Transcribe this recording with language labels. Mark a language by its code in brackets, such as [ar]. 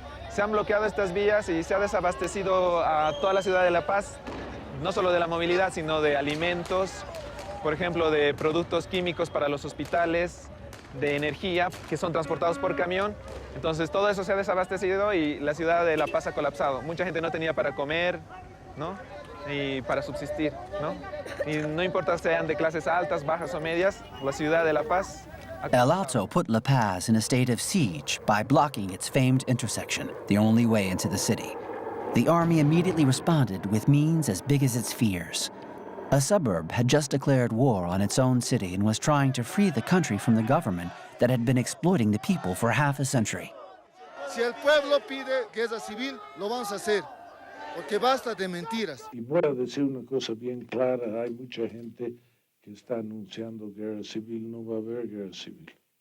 [es] Se han bloqueado estas vías y se ha desabastecido a toda la ciudad de La Paz, no solo de la movilidad, sino de alimentos, por ejemplo, de productos químicos para los hospitales, de energía, que son transportados por camión. Entonces, todo eso se ha desabastecido y la ciudad de La Paz ha colapsado. Mucha gente no tenía para comer, ¿no? Y para subsistir, ¿no? Y no importa sean de clases altas, bajas o medias, la ciudad de La Paz... [en] El Alto put La Paz in a state of siege by blocking its famed intersection, the only way into the city. The army immediately responded with means as big as its fears. A suburb had just declared war on its own city and was trying to free the country from the government that had been exploiting the people for half a century. [es] Si el pueblo pide guerra civil, lo vamos a hacer, porque basta de mentiras. Y voy a decir una cosa bien clara, hay mucha gente que está anunciando guerra civil, no va a haber guerra civil.